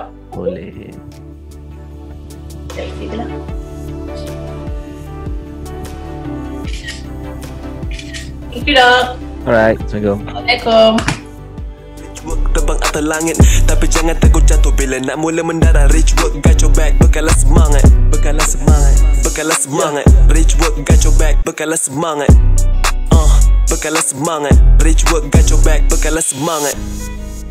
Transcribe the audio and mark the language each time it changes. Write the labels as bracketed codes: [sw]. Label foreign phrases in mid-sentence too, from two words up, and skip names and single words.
[ms] Boleh. Kita lah. [en] Thank you, [ms] Dok. [ar] Alright, Assalamualaikum. Waalaikumsalam. [ms] Rich work terbang atas langit, tapi jangan takut jatuh bila nak mula mendarat. [en] Rich work got your back, [ms] bekalah semangat, bekalah semangat, bekalah semangat. [en] Rich work got your back, [ms] bekalah semangat, bekalah semangat. [en] Rich work got your back, [ms] bekalah semangat.